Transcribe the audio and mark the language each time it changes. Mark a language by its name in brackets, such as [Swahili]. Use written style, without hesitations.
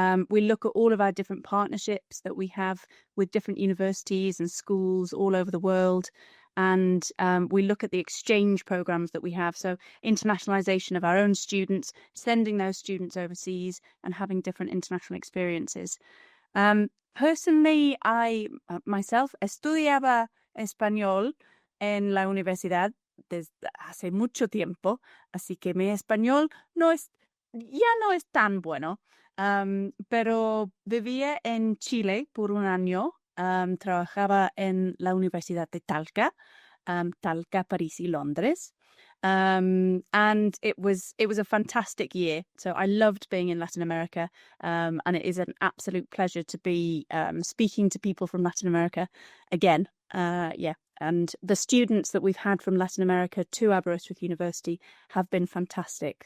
[English] We look at all of our different partnerships that we have with different universities and schools all over the world. And we look at the exchange programs that we have. So internationalisation of our own students, sending those students overseas and having different international experiences. Personally, I myself [Spanish] estudiaba español en la universidad desde hace mucho tiempo, así que mi español ya no es tan bueno, pero vivía en Chile por un año, trabajaba en la Universidad de Talca, París y Londres. [English] And it was a fantastic year. So I loved being in Latin America, and it is an absolute pleasure to be speaking to people from Latin America again. And the students that we've had from Latin America to Aberystwyth University have been fantastic.